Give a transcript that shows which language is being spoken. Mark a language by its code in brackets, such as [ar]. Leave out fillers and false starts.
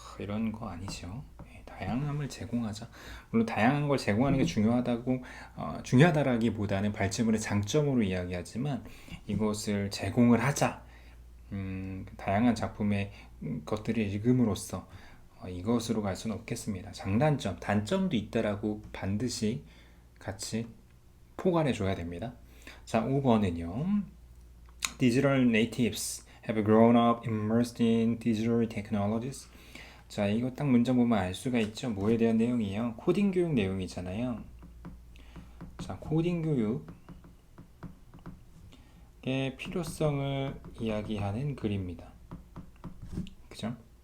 [ko] 이런 거 아니죠. 다양함을 제공하자. 물론 다양한 걸 제공하는 게 중요하다라기보다는 발췌문의 장점으로 이야기하지만 이것을 제공을 하자. 다양한 작품의 것들을 읽음으로써 이것으로 갈 수는 없겠습니다. 장단점, 단점도 있다라고 반드시 같이 포괄해 줘야 됩니다. 자, 5번은요. [en] Digital natives have grown up immersed in digital technologies. [ko] 자, 이거 딱 문장 보면 알 수가 있죠. 뭐에 대한 내용이에요? 코딩 교육 내용이잖아요. 자, 코딩 교육의 필요성을 이야기하는 글입니다. 그죠?